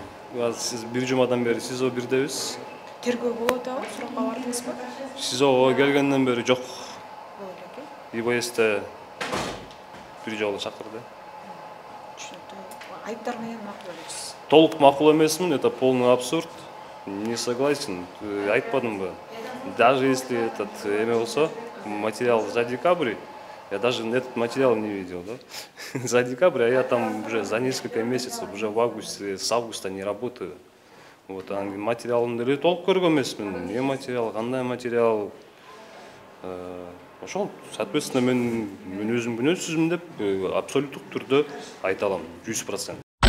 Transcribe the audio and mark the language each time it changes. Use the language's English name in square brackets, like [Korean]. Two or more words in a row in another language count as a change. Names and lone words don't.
[Kyrgyz] Сиз бир жумадан бери СИЗО бирдебиз. Тергөө болуп атабы? Суракка бардыңызбы? СИЗОго келгенден бери жок. ИВСте бир жолу чакырды. Түшүнүктүү. Айыптар менен макул эмессиз. Толук макул эмесмин, [Russian] это полный абсурд. Не согласен. [Kyrgyz] Айтпадымбы? [Russian] Даже если этот [Kyrgyz] эме болсо, [Russian] материал за декабрь, я даже этот материал не видел, да? За декабрь, а я там уже за несколько месяцев, уже в августе, с августа не работаю. Вот, а [Kyrgyz] материалымды эле толук көргөн эмесмин. Эмне материал, кандай материал? Ошол, соответственно, мен өзүм күнөөсүзмүн деп абсолюттук түрдө айта алам, 100%.